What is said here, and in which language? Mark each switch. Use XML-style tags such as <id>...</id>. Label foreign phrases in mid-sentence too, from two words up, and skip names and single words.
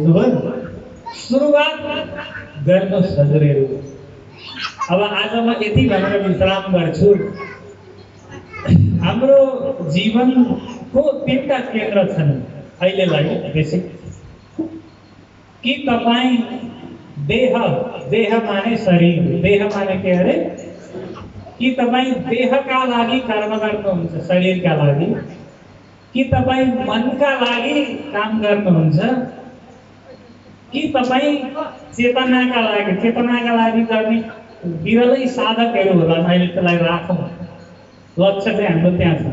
<ne>सुरुवात गर्नुहोस् हजुरहरू। अब आज म यति भनेर विश्राम गर्छु। हाम्रो जीवनको तीनटा केन्द्र छन् अहिलेलाई बेसिक। कि तपाईँ देह, देह माने शरीर, देह माने के अरे, कि तपाईँ देहका लागि कर्म गर्नुहुन्छ शरीरका लागि, कि तपाईँ मनका लागि काम गर्नुहुन्छ, कि तपाईँ चेतनाका लागि गर्ने विरलै साधकहरू होला। अहिले त्यसलाई राखौँ, लक्ष्य चाहिँ हाम्रो त्यहाँ छ।</ne>